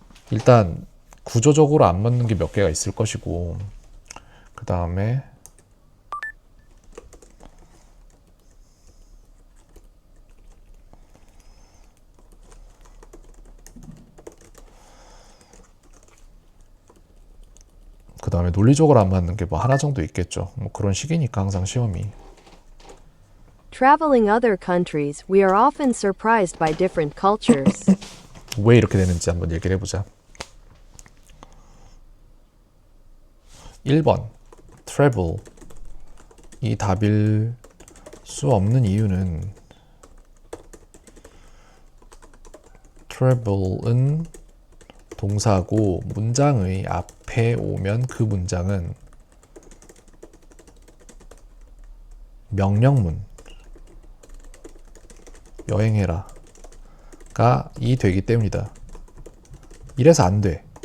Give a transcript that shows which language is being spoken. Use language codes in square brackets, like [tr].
[ko] 일단 구조적으로 안 맞는 게 몇 개가 있을 것이고 그 다음에 논리적으로 안 맞는 게 뭐 하나 정도 있겠죠. 뭐 그런 식이니까 항상 시험이. [en] Traveling other countries, we are often surprised by different cultures. [ko] 왜 이렇게 되는지 한번 얘기를 해보자. 1번 travel 이 답일 수 없는 이유는 travel은 동사고 문장의 앞에 오면 그 문장은 명령문 여행해라 가 이 되기 때문이다. 이래서 안 돼.